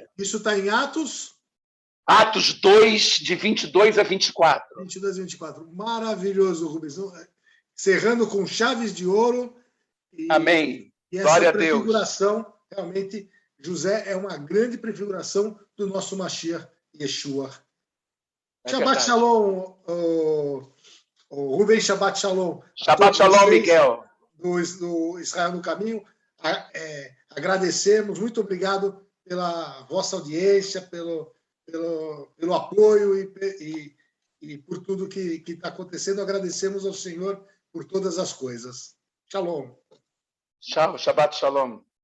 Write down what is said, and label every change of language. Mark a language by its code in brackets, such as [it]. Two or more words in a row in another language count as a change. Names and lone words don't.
[pt] a Deus. Isso está em Atos? Atos 2, de 22 a 24. 22 a 24. Maravilhoso, Rubens. Cerrando com chaves de ouro. Amém. E Glória essa a Deus. prefiguração, realmente, José é uma grande prefiguração do nosso Mashiach Yeshua. [he] שבת שלום, Rubens, שבת שלום. שבת שלום, Miguel. [pt] Do Israel no Caminho. Agradecemos, muito obrigado pela vossa audiência, pelo apoio e por tudo que está acontecendo. Agradecemos ao Senhor por todas as coisas. [he] Shalom. שבת שלום.